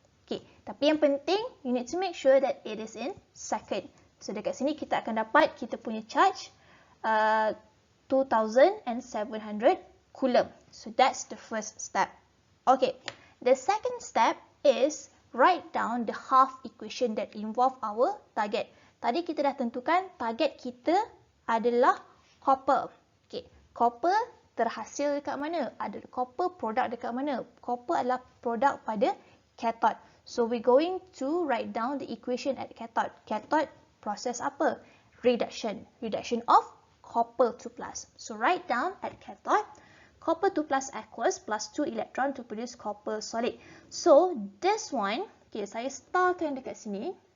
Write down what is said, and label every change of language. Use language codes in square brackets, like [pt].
[en] Okay, [ms] tapi yang penting [en] you need to make sure that it is in second. [ms] So, dekat sini kita akan dapat kita punya charge 2,700 coulomb. [en] So, that's the first step. Okay, the second step is write down the half equation that involve our target. [ms] Tadi kita dah tentukan target kita adalah copper. Okay, copper terhasil dekat mana? Ada copper produk dekat mana? Copper adalah produk pada cathode. [en] So, we're going to write down the equation at cathode. [ms] Cathode proses apa? [en] Reduction. Reduction of copper 2+. So, write down at cathode, copper 2+ aqueous plus 2 electron to produce copper solid. [ms] So, [en] this one, [ms] okay, saya starkan dekat sini.